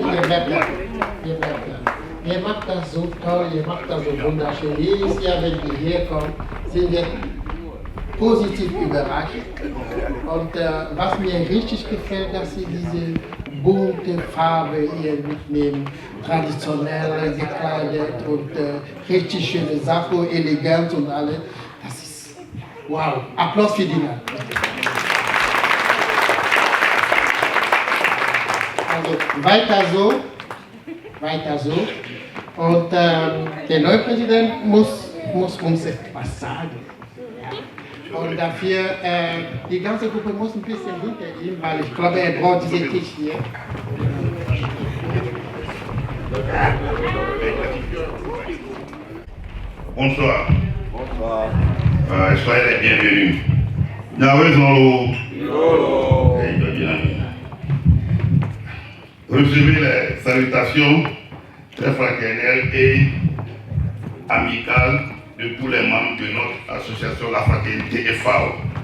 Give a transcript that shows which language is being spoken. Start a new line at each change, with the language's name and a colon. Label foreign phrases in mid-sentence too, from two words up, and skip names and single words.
German: Je mag dat zo toll, je mag dat zo wunderschön. Jedes Jahr, wenn wir hier kommen, sind wir positiv überrascht. Und was mir richtig gefällt, dass Sie diese bunte Farbe hier mitnehmen, traditionell gekleidet und richtig schöne Sachen, elegant und alles. Das ist wow. Applaus für die Leute. Also weiter so. Und der neue Präsident muss uns etwas sagen. Und dafür, die ganze Gruppe muss ein bisschen hinter ihm, weil ich glaube, er braucht diesen Tisch hier.
French: Bonsoir. Soyez les bienvenus. Recevez les salutations très fraternelles et amicales de tous les membres de notre association La Fraternité FAO.